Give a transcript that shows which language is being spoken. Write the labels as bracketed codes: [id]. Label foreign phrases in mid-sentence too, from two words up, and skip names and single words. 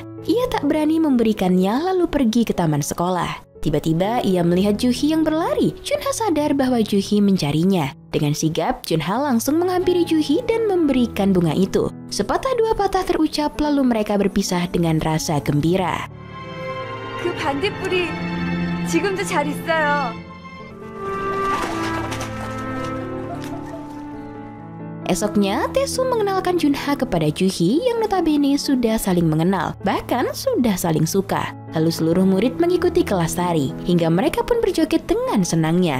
[id] Ia tak berani memberikannya lalu pergi ke taman sekolah. Tiba-tiba ia melihat Ju-hee yang berlari. Junha sadar bahwa Ju-hee mencarinya. Dengan sigap, Junha langsung menghampiri Ju-hee dan memberikan bunga itu. Sepatah dua patah terucap lalu mereka berpisah dengan rasa gembira. [ko] 그 반딧불이 지금도 잘 있어요. [id] Esoknya, Tae-soo mengenalkan Junha kepada Ju-hee yang notabene sudah saling mengenal, bahkan sudah saling suka. Lalu seluruh murid mengikuti kelas tari, hingga mereka pun berjoget dengan senangnya.